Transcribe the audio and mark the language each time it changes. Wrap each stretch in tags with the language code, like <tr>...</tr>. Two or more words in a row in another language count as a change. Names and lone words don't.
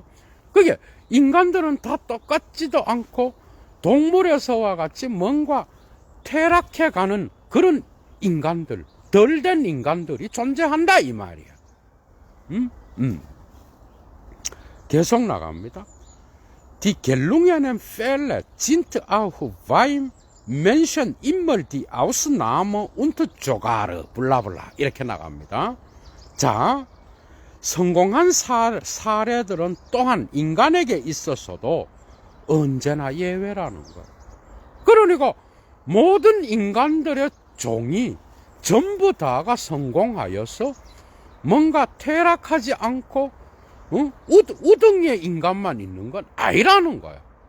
<ko>그게 인간들은 다 똑같지도 않고 동물에서와 같이 뭔가 퇴락해가는 그런 인간들, 덜 된 인간들이 존재한다 이 말이야. 계속 나갑니다.</ko> <de>Die gelungenen Fälle sind auch beim Menschen immer die Ausnahme und sogar</de> <ko>블라블라 이렇게 나갑니다. 자, 성공한 사례들은 또한 인간에게 있어서도 언제나 예외라는 거예요. 그러니까 모든 인간들의 종이 전부 다가 성공하여서 뭔가 퇴락하지 않고 우등의 인간만 있는 건 아니라는 거야.</ko>